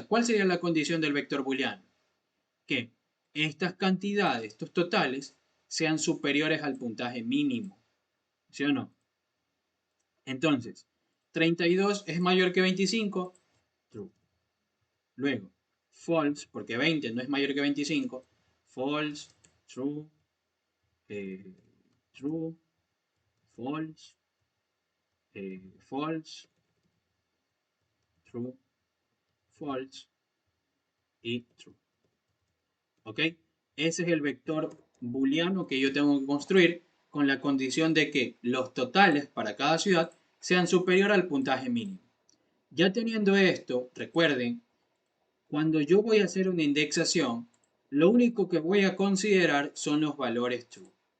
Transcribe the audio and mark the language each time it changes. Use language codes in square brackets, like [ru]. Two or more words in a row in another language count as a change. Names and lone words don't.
[es] ¿Cuál sería la condición del vector booleano? Que estas cantidades, estos totales, sean superiores al puntaje mínimo. ¿Sí o no? Entonces, 32 es mayor que 25. True. Luego, false, porque 20 no es mayor que 25. [en] False, true, true, false, false, true, false, y true. [es] ¿Ok? Ese es el vector booleano que yo tengo que construir con la condición de que los totales para cada ciudad sean superior al puntaje mínimo. Ya teniendo esto, recuerden, cuando yo voy a hacer una indexación, lo único que voy a considerar son los valores true.